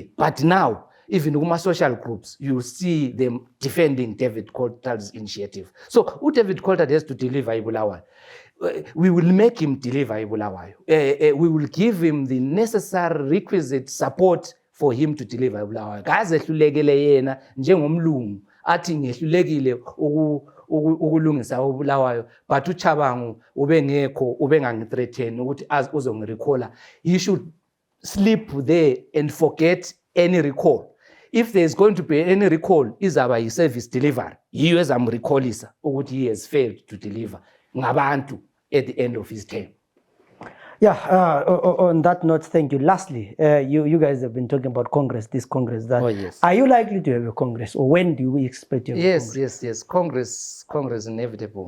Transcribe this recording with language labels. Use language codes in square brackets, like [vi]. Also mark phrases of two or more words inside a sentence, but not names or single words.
[en] But now, even in social groups, you see them defending David Coulthard's initiative. So David Coulthard has to deliver Ibulawayo. We will make him deliver Ibulawayo. We will give him the necessary requisite support for him to deliver Ibulawayo. [nd] Kazehlulekile yena njengomlungu athi ngehlulekile ukulungisa uBulawayo, [en] but [nd] uChabangu ubengekho ubengangithreaten ukuthi uzongirecalla. [en] He should sleep there and forget any recall. If there is going to be any recall, [nd] izaba yi- [en] service delivery. [nd] Yiyo ezamrecallisa ukuthi [en] he has failed to deliver ngabantu at the end of his term. Yeah, on that note, thank you. Lastly, you guys have been talking about Congress, this Congress. That, oh, yes. Are you likely to have a Congress, or when do we expect to have a Congress? Yes. Congress inevitable.